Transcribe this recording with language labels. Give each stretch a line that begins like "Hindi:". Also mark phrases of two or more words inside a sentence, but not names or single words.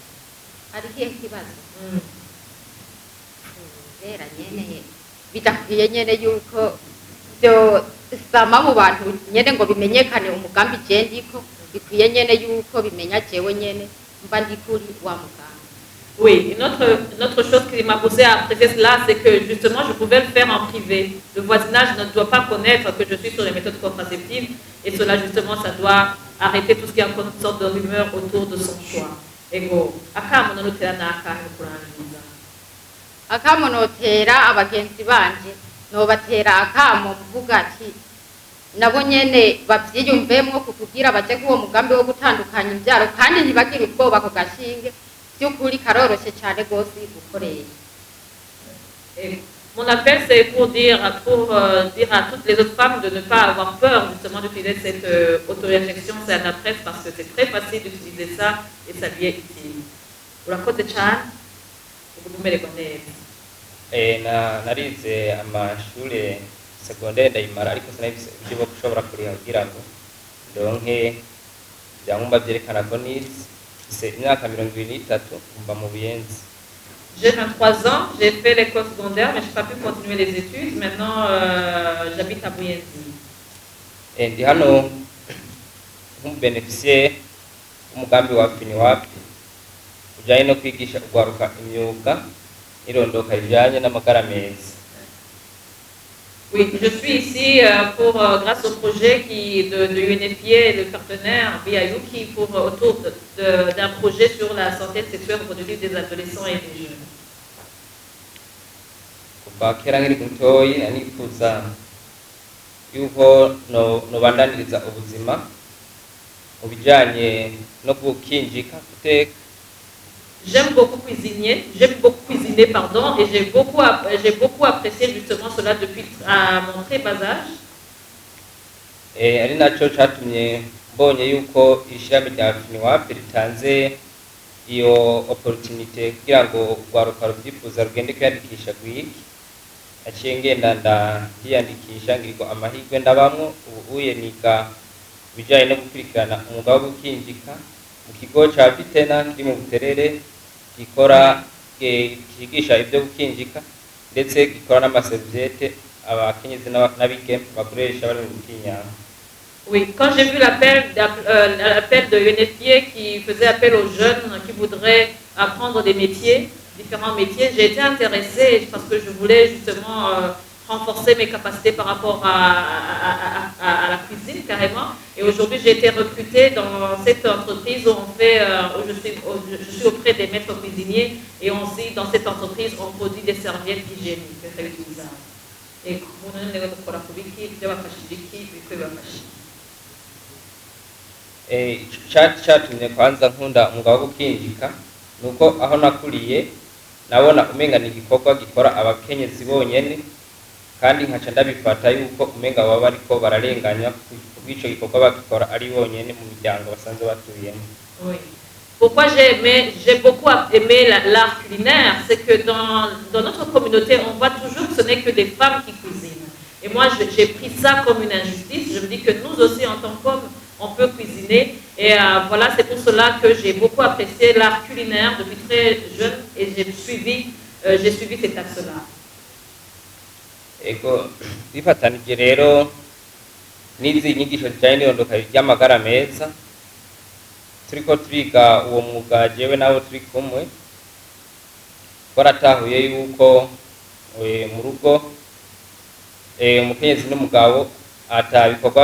Rundi: Rera nyene bidakwiye nyene yuko byo sama mu bantu nyene ngo bimenyekane umugambi je ndiko bikwiye nyene yuko bimenya jewe nyene mba ndikuri wa mugambi.
French: Oui, une autre chose qui m'a poussé à apprécier cela, c'est que justement je pouvais le faire en privé. Le voisinage ne doit pas connaître que je suis sur les méthodes contraceptives et cela justement ça doit arrêter tout ce qui est une sorte de rumeur autour de son choix.
Rundi: Ego, akamunotera nakahe kurangiza. Akamunotera abagenzi banje no batera akamo mvuga ati nabo nyene bavyiyumvemwo kukugira baje kuwo mugambi wo gutandukanya imbyaro kandi ntibagire ubwoba ko gashinge byukuri karoroshe cyane gose gukoresha.
French: Mon appel, c'est pour dire à toutes les autres femmes de ne pas avoir peur justement d'utiliser cette auto-injection Cyanapres parce que c'est très facile d'utiliser ça et ça lui est utile.
Rundi: Urakoze cyane, ubu umererwa neza. Narize amashuri segondere ndayimara ariko sinabise uburyo bwo gushobora kuriha kugira ngo ndonke ibyangombwa byerekana ko nize imyaka 23 mba mu Buyenzi.
French: J'ai 23 ans, j'ai fait l'école secondaire, mais je n'ai pas pu continuer les études. Maintenant, j'habite à Buyenzi.
Rundi: Ndi hano nk'umubeneficiaire w'umugambi wa FINWAP ujyanye no kwigisha kugwaruka imyuga irondoka rijyanye n'amagara meza.
French: Oui, je suis ici grâce au projet de UNFPA et le partenaire BIU qui autour d'un projet sur la santé sexuelle reproductive des adolescents et des jeunes.
Rundi: Kuva kera nkiri mutoyi nanifuza yuko nobandaniriza ubuzima mu bijyanye no gukinjika guteka.
French: J'aime beaucoup cuisiner, pardon, et j'ai beaucoup apprécié justement cela depuis mon très bas âge.
Rundi: Ari nacyo cyatumye mbonye yuko ishami rya FINWAP ritanze iyo opportunité kugira ngo rwaruka rubyifuza rugende kwiyandikisha gwiki. Naciye ngenda ndiyandikisha ngiriko amahirwe ndabamwo ubu niga bijyanye no gukurikirana umwuga wo gukinjika mu kigo cya Vitena kiri mu Buterere gikora kigisha ibyo gukinjika ndetse gikora n'amaserviette abakenyezi n'abigeme bakoresha bari mu gutinyana.
French: Oui, quand j'ai vu l'appel de UNFPA qui faisait appel aux jeunes qui voudraient apprendre des métiers, différents métiers, j'ai été intéressée parce que je voulais justement renforcer mes capacités par rapport à la cuisine carrément. Et aujourd'hui, j'ai été recrutée dans cette entreprise où je suis auprès des maîtres cuisiniers et aussi dans cette entreprise, on produit des serviettes hygiéniques réutilisables.
Rundi: Et cyatumye kwanza nkunda umwuga wo gukinjika nuko aho nakuriye nabona umenga ni igikorwa gikora abakenyezi bonyene kandi nkaca ndabifata yuko umenga baba bariko bararenganya kubw'ico gikorwa bakikora ari bonyene mu miryango basanzwe batuyemo.
French: Oui. Pourquoi j'ai beaucoup aimé l'art culinaire, c'est que dans notre communauté, on voit toujours que ce n'est que des femmes qui cuisinent. Et moi, j'ai pris ça comme une injustice. Je me dis que nous aussi, en tant qu'hommes, on peut cuisiner. Et voilà, c'est pour cela que j'ai beaucoup apprécié l'art culinaire depuis très jeune et j'ai suivi cet axe-là.
Rundi: Ego bifatanije rero n'izi nyigisho zijyanye n'irondoka ry'amagara meza turiko turiga uwo mwuga jewe nawe turi kumwe twaratahuye yuko mu rugo umukenyezi n'umugabo atabikorwa